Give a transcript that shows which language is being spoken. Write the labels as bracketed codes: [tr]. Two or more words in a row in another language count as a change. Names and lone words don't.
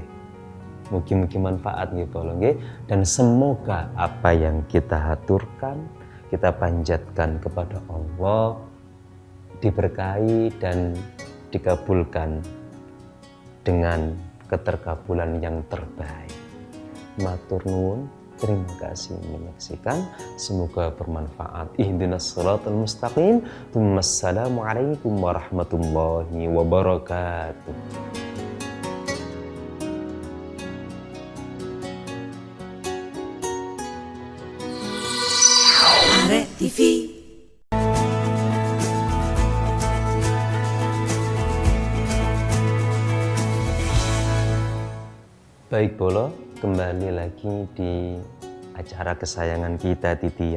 [id] Mugi-mugi manfaat gitu boleh. Dan semoga apa yang kita haturkan, kita panjatkan kepada Allah, diberkahi dan dikabulkan dengan keterkabulan yang terbaik. [jv] Matur nuwun, [id] terima kasih menyaksikan, semoga bermanfaat. [ar] اهدنا الصراط المستقيم. والسلام عليكم ورحمة الله وبركاته. [id] Arek TV. Baik Bolo, kembali lagi di acara kesayangan kita Titian.